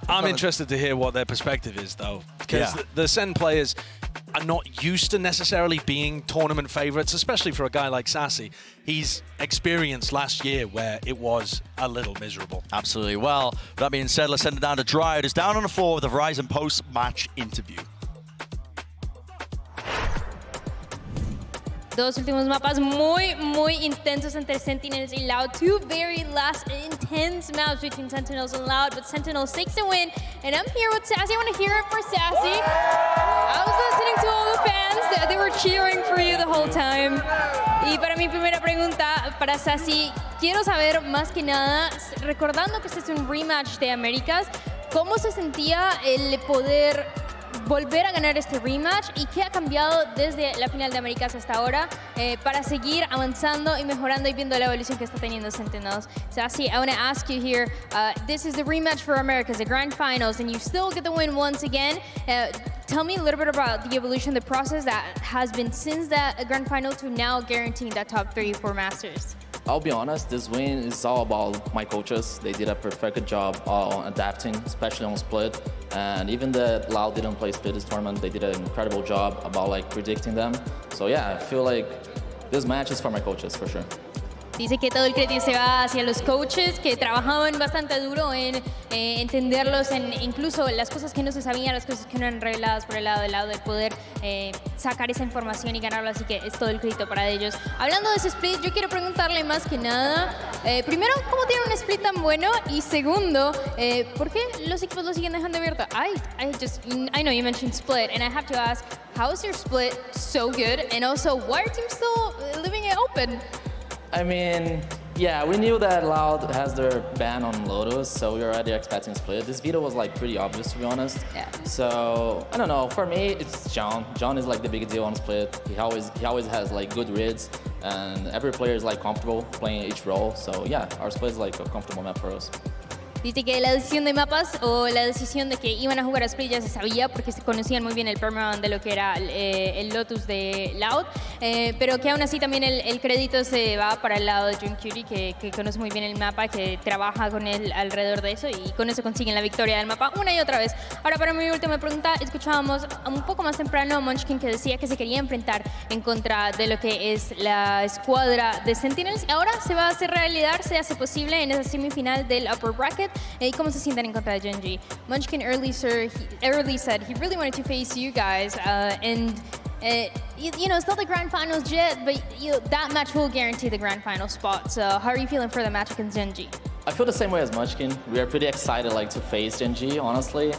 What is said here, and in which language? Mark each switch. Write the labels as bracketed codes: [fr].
[en] I'm interested to hear what their perspective is, though, because the SEN players are not used to necessarily being tournament favorites, especially for a guy like Sassy. He's experienced last year where it was a little miserable. Absolutely. Well, that being said, let's send it down to Dry. Who's down on the floor with the Verizon post-match interview. [es] Dos últimos mapas muy intensos entre Sentinels y Loud. [en] Two very last intense maps between Sentinels and Loud, but Sentinels takes the win. And I'm here with Sassy. I want to hear it for Sassy. I was listening to all the fans. They were cheering for you the whole time. [es] Y para mi primera pregunta, para Sassy, quiero saber más que nada, recordando que este es un rematch de Américas, ¿cómo se sentía el poder volver a ganar este rematch y qué ha cambiado desde la final de Américas hasta ahora para seguir avanzando y mejorando y viendo la evolución que está teniendo Sentinels? [en] Sassy, I want to ask you here, this is the rematch for Americas, the grand finals, and you still get the win once again. Tell me a little bit about the evolution, the process that has been since that grand final to now guaranteeing that top 3 for Masters. I'll be honest, this win is all about my coaches. They did a perfect job on adapting, especially on split. And even the Loud didn't play split this tournament, they did an incredible job about like predicting them. So yeah, I feel like this match is for my coaches for sure. [es] Dice que todo el crédito se va hacia los coaches que trabajaban bastante duro en entenderlos, en incluso las cosas que no se sabían, las cosas que no eran reveladas por el lado del lado, de poder sacar esa información y ganarlo, así que es todo el crédito para ellos. Hablando de ese split, yo quiero preguntarle más que nada, primero, ¿cómo tiene un split tan bueno? Y segundo, ¿por qué los equipos lo siguen dejando abierto? [en] I know you mentioned split, and I have to ask, how is your split so good? And also, why are teams still leaving it open? I mean, yeah, we knew that Loud has their ban on Lotus, so we were already expecting split. This veto was like pretty obvious, to be honest. Yeah. So I don't know. For me, it's John. John is like the big deal on split. He always has like good reads, and every player is like comfortable playing each role. So yeah, our split is like a comfortable map for us. [es] Dice que la decisión de mapas o la decisión de que iban a jugar a split ya se sabía porque se conocían muy bien el permaban de lo que era el Lotus de Loud, pero que aún así también el crédito se va para el lado de John Curie, que conoce muy bien el mapa, que trabaja con él alrededor de eso y con eso consiguen la victoria del mapa una y otra vez. Ahora, para mi última pregunta, escuchábamos un poco más temprano a Munchkin que decía que se quería enfrentar en contra de lo que es la escuadra de Sentinels. Ahora se va a hacer realidad, se hace posible en esa semifinal del Upper Bracket. ¿Y cómo se sienten en contra de Genji? [en] Munchkin early said he really wanted to face you guys, and you know, it's not the grand finals yet, but that match will guarantee the grand final spot. So how are you feeling for the match against Genji? I feel the same way as Munchkin. We are pretty excited like to face Genji, honestly.